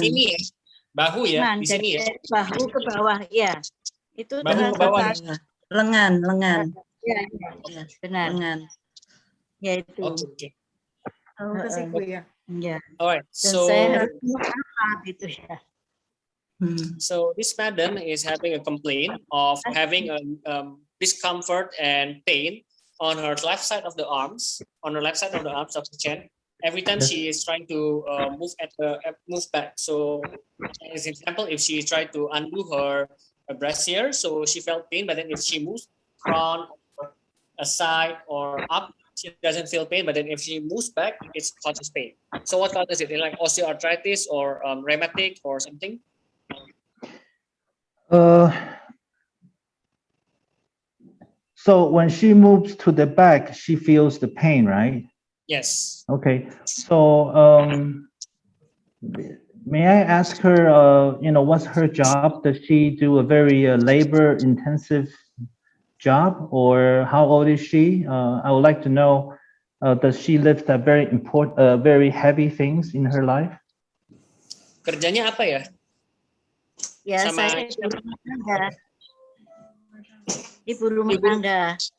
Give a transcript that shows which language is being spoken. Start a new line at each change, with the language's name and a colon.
Indonesian: Sini ya. Bahu ya, lengan, di sini ya. Bahu ke bawah ya. Itu bahu ke bawah. Lengan. Ya, benar. Lengan. Ya itu. Oke. Ke siku ya. Ya.
English: Alright.
Indonesian: So saya harus apa gitu ya.
English: So this madam is having a complaint of having a discomfort and pain on her left side of the arms, of the chin. Every time she is trying to move back. So, as an example, if she tried to undo her brassiere, so she felt pain, but then if she moves front, or aside, or up, she doesn't feel pain. But then if she moves back, it causes pain. So, what causes it? Like osteoarthritis or rheumatic or something? So when she moves to the back, she feels the pain, right? Yes. Okay. So may I ask her, what's her job? Does she do a very labor-intensive job, or how old is she? I would like to know. Does she lift very heavy things in her life?
Indonesian: Kerjanya apa ya? Ya, saya ibu rumah tangga.